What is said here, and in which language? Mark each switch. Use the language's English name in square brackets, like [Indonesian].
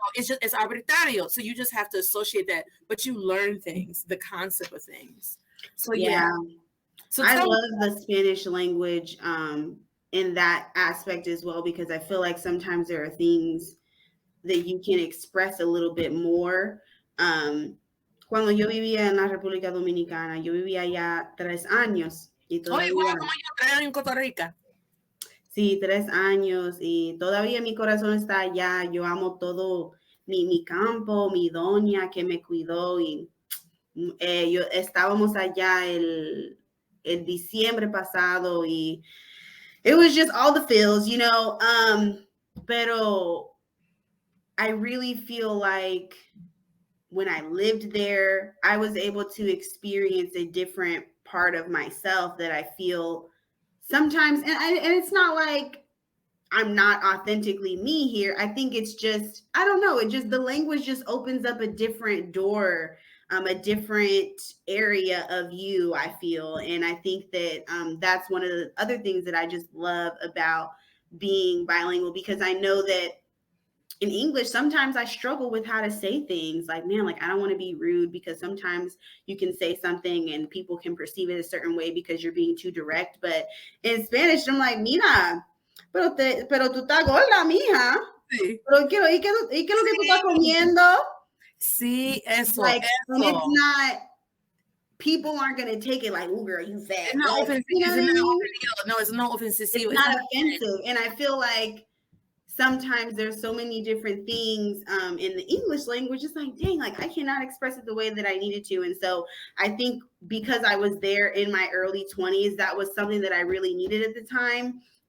[English] It's just, it's arbitrario. So you just have to associate that, but you learn things, the concept of things. So So I love the Spanish language in that aspect as well, because I feel like sometimes there are things that you can express a little bit more. [Spanish] Cuando yo vivía en la República Dominicana, yo vivía allá 3 años. Y todavía, como yo, 3 años en Costa Rica. Sí, 3 años y todavía mi corazón está allá. Yo amo todo mi campo, mi doña que me cuidó y estábamos allá el diciembre pasado y [English] it was just all the feels, you know. [Spanish] Pero [English] I really feel like when I lived there, I was able to experience a different part of myself that I feel sometimes, and it's not like I'm not authentically me here. I think it's just, I don't know, it just, the language just opens up a different door, a different area of you, I feel. And I think that that's one of the other things that I just love about being bilingual, because I know that in English, sometimes I struggle with how to say things. Like, man, like, I don't want to be rude, because sometimes you can say something and people can perceive it a certain way because you're being too direct. But in Spanish, I'm like, [Spanish] mira, pero tú estás gorda, mija. Sí. Pero ¿y qué es lo que tú estás comiendo? Sí, eso. [English] Like, and it's not, people aren't going to take it like, oh, girl, you fat. It's not offensive. You know what I mean? No, it's not offensive. It's not offensive. And I feel like sometimes there's so many different things in the English language. It's like, dang, like, I cannot express it the way that I needed to. And so I think because I was there in my early 20s, that was something that I really needed at the time.